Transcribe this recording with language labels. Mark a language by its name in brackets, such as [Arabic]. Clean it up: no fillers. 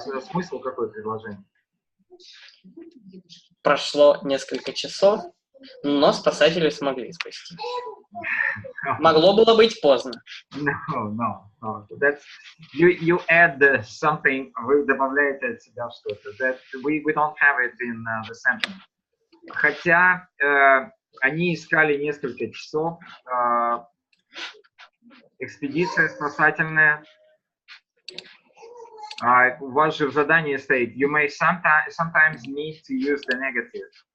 [Russian] Смысл какой предложения? Прошло несколько часов, но спасатели смогли спасти. Могло было быть поздно. [English] No. That's you add something. [Russian] Вы добавляете от себя что-то. [English] That we don't have it in the sentence. [Russian] Хотя они искали несколько часов. Экспедиция спасательная. У вас же в задании стоит: [English] you may sometimes need to use the negative.